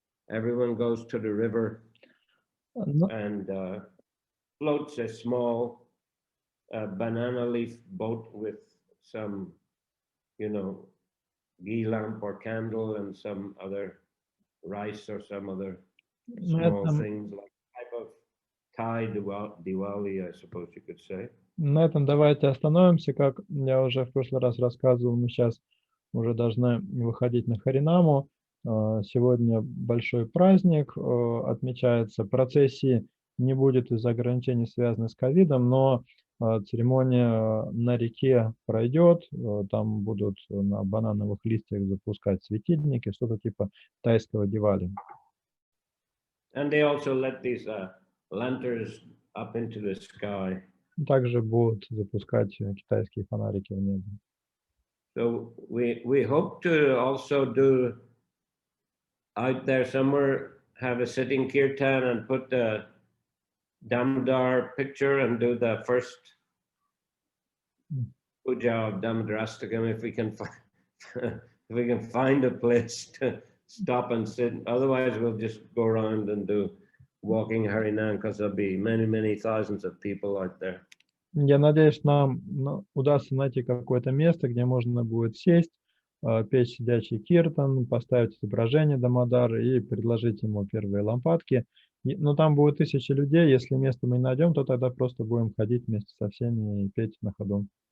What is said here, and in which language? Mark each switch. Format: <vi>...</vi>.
<en>Everyone goes to the river and floats a small banana leaf boat with some, ghee lamp or candle and some other rice or some other small things like type of Thai Diwali, I suppose you could say.</en> <ru>На этом давайте остановимся. Как я уже в прошлый раз рассказывал, мы сейчас уже должны выходить на Харинаму. Сегодня большой праздник отмечается. Процессии не будет из-за ограничений, связанных с ковидом, но церемония на реке пройдет. Там будут на банановых листьях запускать светильники, что-то типа тайского Дивали.</ru> <en>And they also let these lanterns up into the sky.</en> <ru>Также будут запускать китайские фонарики в небо.</ru> <en>So we hope to also do out there somewhere, have a sitting kirtan and put the Damodar picture and do the first puja of Damodarastakam if we can find a place to stop and sit. Otherwise, we'll just go around and do walking Harinam, because there'll be many thousands of people out there.</en> <ru>Я надеюсь, нам удастся найти какое-то место, где можно будет сесть, петь сидячий киртан, поставить изображение Дамодара и предложить ему первые лампадки. Но там будет 1000 людей. Если место мы не найдем, то тогда просто будем ходить вместе со всеми и петь на ходу.</ru>